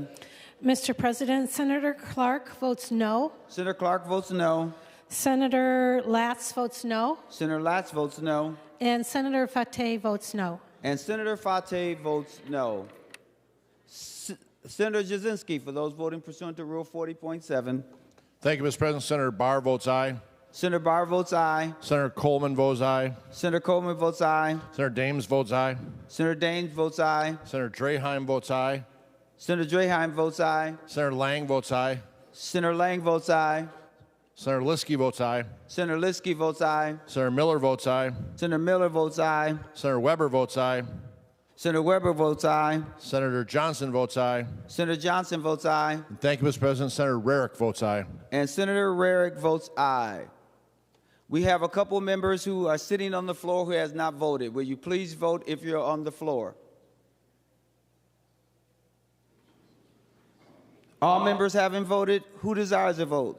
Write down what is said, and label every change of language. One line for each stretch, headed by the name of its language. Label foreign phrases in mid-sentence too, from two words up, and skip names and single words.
English: Mr. President, Senator Clark votes no. Senator Clark votes no. Senator Latz votes no. Senator Latz votes no. And Senator Fateh votes no. And Senator Fateh votes no. Senator Jasinski, for those voting pursuant to Rule 40.7. Thank you, Mr. President. Senator Barr votes aye. Senator Barr votes aye. Senator Coleman votes aye. Senator Coleman votes aye. Senator Dames votes aye. Senator Daines votes aye. Senator Draheim votes aye. Senator Draheim votes aye. Senator Lang votes aye. Senator Lang votes aye. Senator Liskey votes aye. Senator Liskey votes aye. Senator Miller votes aye. Senator Miller votes aye. Senator Weber votes aye. Senator Weber votes aye. Senator Johnson votes aye. Senator Johnson votes aye. And thank you, Mr. President. Senator Rarick votes aye. And Senator Rarick votes aye. We have a couple members who are sitting on the floor who has not voted. Will you please vote if you're on the floor? All members having voted, who desires to vote?